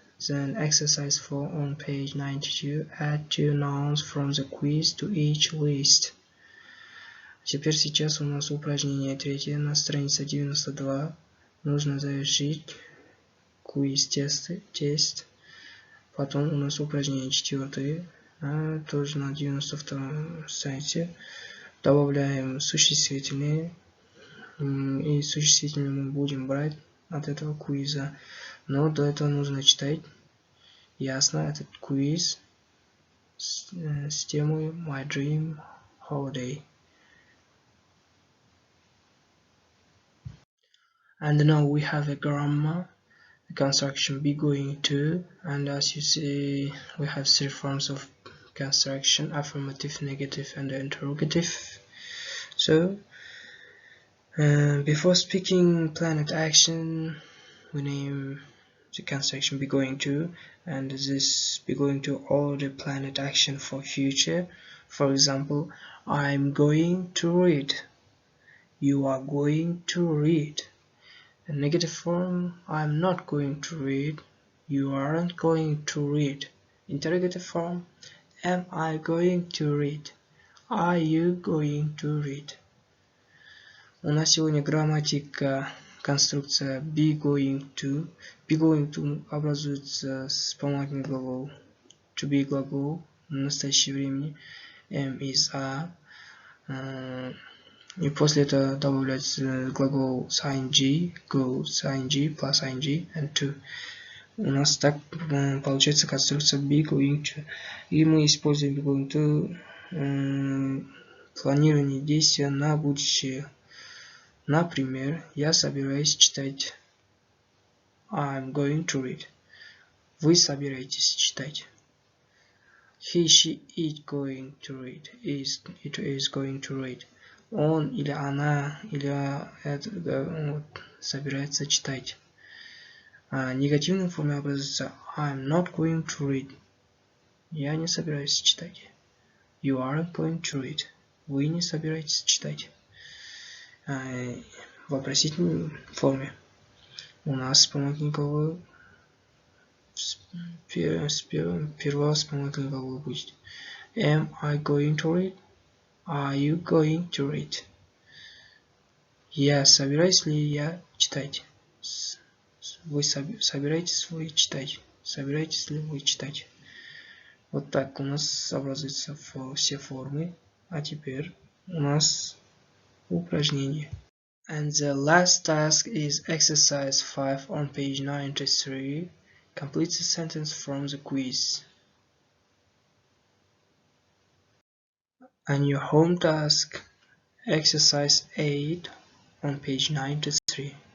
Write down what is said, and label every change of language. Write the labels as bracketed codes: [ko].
[en] Then exercise 4 on page 92, add 2 nouns from the quiz to each list. [ru] Теперь сейчас у нас упражнение третье на странице 92. Нужно завершить квиз-тест. Потом у нас упражнение четвертое, тоже на 92 странице. Добавляем существительные. И существительные мы будем брать от этого квиза. Но до этого нужно читать ясно этот квиз с темой My Dream Holiday. [en] And now we have a grammar, the construction be going to, and as you see, we have three forms of construction: affirmative, negative, and interrogative. So, before speaking planet action, we name the construction be going to, and this be going to order planet action for future. For example, I'm going to read. You are going to read. The negative form, I'm not going to read. You aren't going to read. Interrogative form, am I going to read? Are you going to read? [ru] У нас сегодня грамматика, конструкция be going to. Be going to образуется с вспомогательным глагол to be глагол в настоящее времени. [en] Am is are. [ru] И после этого добавляется глагол с ing, go с ing, plus ing and to. У нас так получается конструкция be going to. И мы используем be going to планирование действия на будущее. Например, я собираюсь читать. [en] I'm going to read. Вы собираетесь читать. He, she, it going to read. It is going to read. [ru] Он или она или это собирается читать. Негативной форме образуется I'm not going to read. [en] Я не собираюсь читать. You aren't going to read. [ru] Вы не собираетесь читать. В вопросительной форме у нас вспомогательный глагол первого вспомогательного глагола будет Am I going to read? Are you going to read? Я собираюсь ли я читать? Вы собираетесь вы читать? Собираетесь ли вы читать? Вот так у нас образуются все формы. А теперь у нас упражнение. [en] And the last task is exercise 5 on page 93. Complete the sentence from the quiz. And your home task, exercise 8 on page 93.